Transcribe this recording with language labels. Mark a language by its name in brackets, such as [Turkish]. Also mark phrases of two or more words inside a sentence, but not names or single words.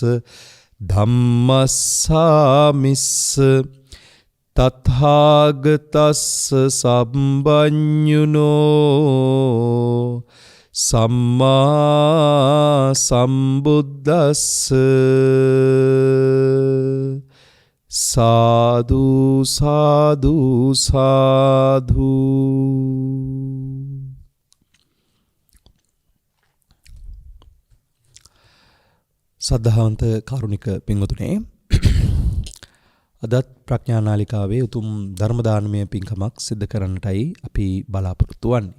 [Pali] ධම්මස්සාමිස්ස තථාගතස්ස සම්බඤ්ඤුනෝ සම්මා සම්බුද්දස්ස සාදු සාදු සාදු. [Sinhala] සද්ධාවන්ත කාරුණික පින්වතුනේ, අදත් ප්‍රඥා නාලිකාවේ උතුම් ධර්ම දානමය පින්කමක් සිදු කරන්නටයි අපි බලාපොරොත්තු වන්නේ.